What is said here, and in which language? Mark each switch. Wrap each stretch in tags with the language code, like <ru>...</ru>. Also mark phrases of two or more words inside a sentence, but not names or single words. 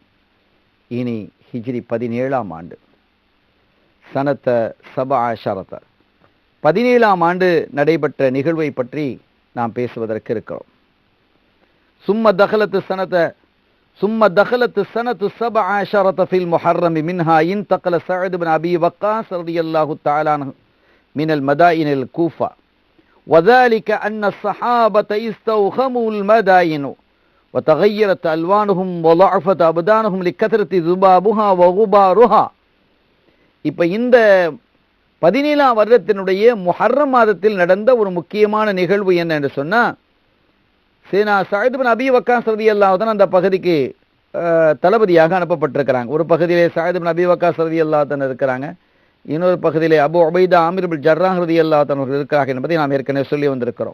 <ta>இனி ஹிஜ்ரி 17ஆம் ஆண்டு சனத்த 17 17ஆம் ஆண்டு நடைபெற்ற நிகழ்வை பற்றி நாம் பேசுவதற்கு இருக்கிறோம்.</ta> <ar>ثم دخلت سنة 17 في المحرم منها انتقل سعد بن أبي وقاص رضي الله تعالى عنه من المدائن الكوفة وذلك أن الصحابة استوخموا المدائن وتغيرت ألوانهم وضعفت أبدانهم لكثرة ذبابها وغبارها.</ar> <ta>இப்ப இந்த 17ஆம் வருடத்தினுடைய முஹர்ரம் மாதத்தில் நடந்த ஒரு முக்கியமான நிகழ்வு என்ன என்று சொன்னா, சையதுனா சஅத் இப்னு அபி வக்காஸ்</ta> <ar>رضي الله تعالى</ar> <ta>அந்த பகுதிக்கு தளபதியாக அனுப்பப்பட்டிருக்கிறாங்க. ஒரு பகுதியிலே சஅத் இப்னு அபி வக்காஸ்</ta> <ar>رضي الله تعالى</ar> <ta>இருக்கிறாங்க, இன்னொரு பகுதியிலே அபு உபைதா ஆமிர் இப்னு ஜர்ராஹ்</ta> <ar>رضي الله تعالى</ar> <ta>அவர்கள் இருக்கிறார்கள் என்பதை நாம் ஏற்கனவே சொல்லி வந்திருக்கிறோம்.</ta>